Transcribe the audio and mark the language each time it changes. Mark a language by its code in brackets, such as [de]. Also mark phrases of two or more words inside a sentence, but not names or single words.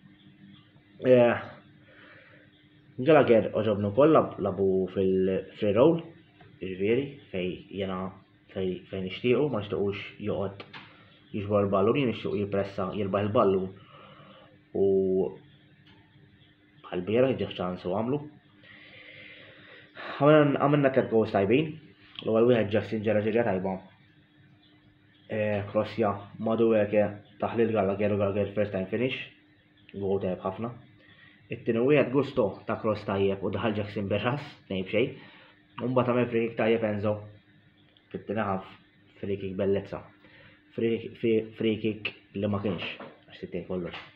[mt] Gallagher oġobnu wkoll labu fil- [en] free roll, [mt] jiġifieri fejn nixtiequ, ma nixtiequx joqgħod jiġbor il-ballun, jien nixtiequ jippressa jirbaħ il-ballun u bħal-bieraħ jiġi ċans u għamlu. Għamilna 3 goals tajbin, l-ewwel wieħed Jackson ġara ġirja tajba. Krossja Madueke taħlil Gallagher u Gallagher [en] first time finish, [mt] gol tajb ħafna. It-tieni wieħed Gusto ta' cross tajjeb u daħal Jackson berras, nejb xejn. U mbagħad għamel [en] free kick [mt] tajjeb Enzo fit-tieni ħaf, [en] free kick [mt] bellezza. [en] Free kick [mt] li ma kienx għax tittej kollox.